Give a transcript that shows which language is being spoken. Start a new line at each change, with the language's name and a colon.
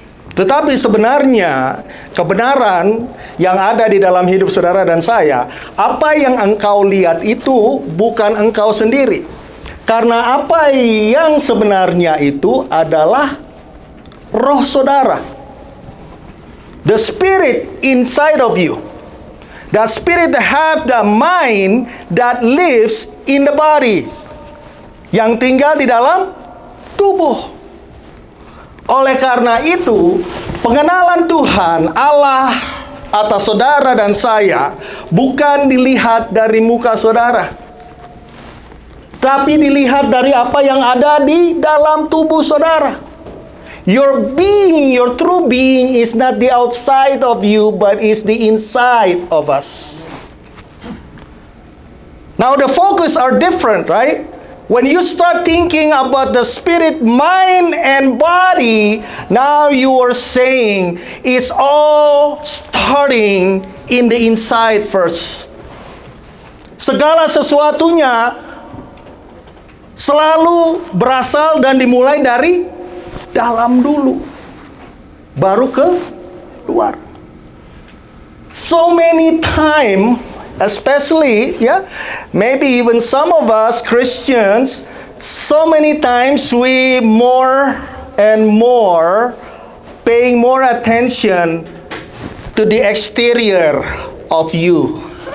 Indonesian: Tetapi sebenarnya kebenaran yang ada di dalam hidup saudara dan saya, apa yang engkau lihat itu bukan engkau sendiri. Karena apa yang sebenarnya itu adalah roh saudara.
English: The spirit inside of you. That spirit that have the mind that lives in the body.
Indonesian: Yang tinggal di dalam tubuh. Oleh karena itu, pengenalan Tuhan Allah atas saudara dan saya bukan dilihat dari muka saudara, tapi dilihat dari apa yang ada di dalam tubuh saudara.
English: Your being, your true being is not the outside of you, but is the inside of us. Now the focus are different, right? When you start thinking about the spirit, mind, and body, now you are saying it's all starting in the inside first.
Indonesian: Segala sesuatunya selalu berasal dan dimulai dari dalam dulu, baru ke luar.
English: So many time, especially, maybe even some of us Christians, so many times we more and more paying more attention to the exterior of you.